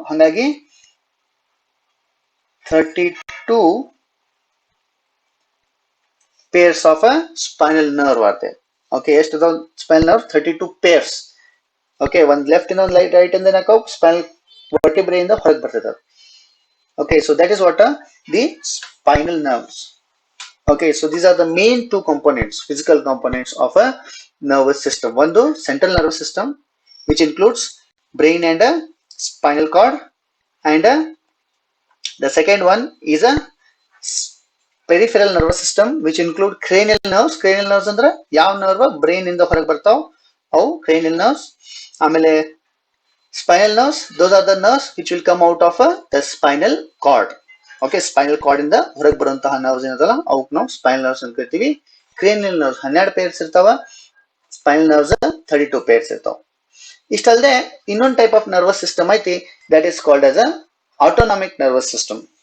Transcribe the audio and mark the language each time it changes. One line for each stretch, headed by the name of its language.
English: ಹಾಗಾಗಿ 32 pairs of a spinal nerve are there.
Kannada: Okay, ಎಷ್ಟು ಅದಾವ ಸ್ಪೈನಲ್ ನರ್ವ್? 32 pairs. ಓಕೆ, ಒಂದ್ ಲೆಫ್ಟ್ ಇಂದ ಒಂದು ರೈಟ್ ಇಂದ ಸ್ಪೈನಲ್ ವರ್ಟಿಬ್ರೇ ಇಂದ ಹೊರಗೆ ಬರ್ತದೆ.
English: Okay, so that is what the spinal nerves. Okay, so these are the main two components, physical components of a nervous system. One, the central nervous system, which includes brain and spinal cord, and the second one is a peripheral nervous system, which include cranial nerves.
Kannada: Cranial nerves ಅಂದ್ರೆ ಯಾವ nerve brain ಇಂದ ಹೊರಗೆ ಬರ್ತಾವ, ಅವು cranial nerves.
English: ಆಮೇಲೆ spinal nerves, those are the nerves which will come out of the spinal cord.
Kannada: Okay, spinal cord ಇಂದ ಹೊರಗೆ ಬರುವಂತಹ ನರ್ವ್ಸ್ ಏನದಲ್ಲ, ಅವಕ್ಕೆ ನಾವು ಸ್ಪೈನಲ್ ನರ್ವ್ಸ್ ಅಂತ ಕರಿತೀವಿ. ಕ್ರೇನಿಯಲ್ ನರ್ವ್ಸ್ 12 ಪೇರ್ಸ್ ಇರ್ತಾವ, ಸ್ಪೈನಲ್ ನರ್ವ್ಸ್ 32 ಪೇರ್ಸ್ ಇರ್ತಾವ. ಇಷ್ಟಲ್ಲದೆ ಇನ್ನೊಂದು
English: Type of nervous system ಐತಿ, that is called as autonomic nervous system.